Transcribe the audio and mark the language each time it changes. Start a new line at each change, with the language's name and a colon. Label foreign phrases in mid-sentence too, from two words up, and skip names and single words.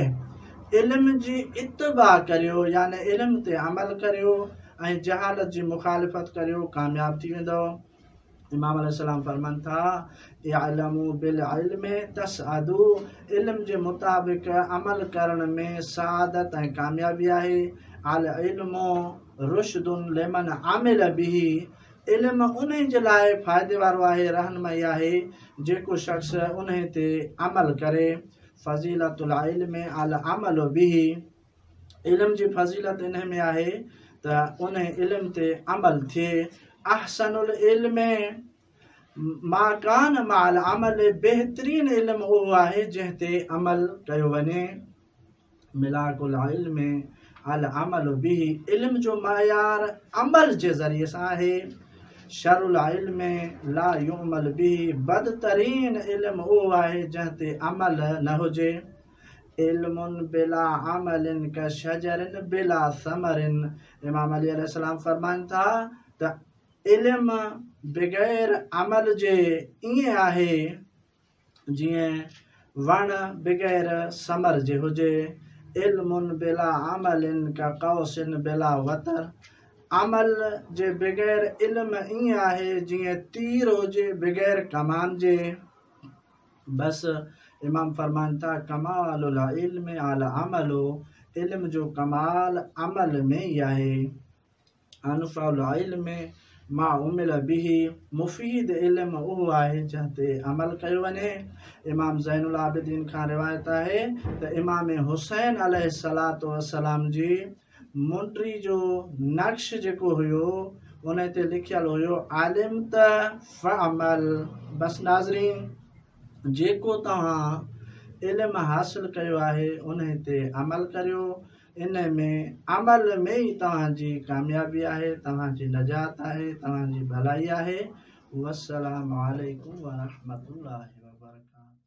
Sindhi: इल्म जी इत्तिबा करियो, यानी इल्म ते अमल करियो ऐं जहालत जी मुखालिफ़त करियो, कामयाब थी वेंदो। इमाम अलैहिस्सलाम फ़रमाइनि था,
Arabic: اعملوا بالعلم تسعدوا.
Sindhi: इल्म जे मुताबिक़ अमल करण में सआदत ऐं कामयाबी आहे।
Arabic: العلم رشد لمن عمل به.
Sindhi: इल्म उन जे लाइ फ़ाइदे वारो आहे, रहनुमाई आहे, जेको शख़्स उन ते अमल करे।
Arabic: فضيلة العلم العمل به.
Sindhi: इल्म जी फ़ज़ीलत इन में आहे त उन इल्म ते अमल थिए।
Arabic: أحسن العلم ما كان مع العمل.
Sindhi: बहितरीन इल्म उहो आहे जंहिं ते अमल कयो वञे।
Arabic: ملاك العلم العمل به.
Sindhi: इल्म जो मयार अमल जे ज़रिए सां आहे।
Arabic: شر العلم لا يعمل به.
Sindhi: बदतरीन इल्म उहो आहे जंहिं ते अमल न हुजे।
Arabic: علم بلا عمل كشجر بلا ثمر.
Sindhi: इमाम अली अलैहिस्सलाम फ़रमाइनि था त इल्म बग़ैर अमल जे ईअं आहे जीअं वण बग़ैर समर जे हुजे।
Arabic: علم بلا عمل كقوس بلا وتر.
Sindhi: अमल जे बग़ैर इल्म ईअं आहे जीअं तीर हुजे बग़ैर कमान जे। बसि इमाम फ़रमाइनि था,
Arabic: كمال العلم العمل.
Sindhi: इल्म जो कमाल अमल में ई आहे।
Arabic: أنفع العلم ما عمل به.
Sindhi: मुफ़ीद इल्म उहो आहे जंहिं ते अमल कयो वञे। इमाम ज़ैनुल आबिदीन खां रिवायत आहे त इमाम हुसैन
Arabic: عليه الصلاة والسلام
Sindhi: जी मुंडी जो नक्श जेको हुयो उन ते लिखियल हुयो,
Arabic: علمت فاعمل.
Sindhi: बसि नाज़रीन, जेको तव्हां इल्म हासिल कयो आहे उन ते अमल करियो। इन में अमल में ई तव्हांजी कामयाबी आहे, तव्हांजी नजात आहे, तव्हांजी भलाई आहे।
Arabic: والسلام عليكم ورحمة الله وبركاته.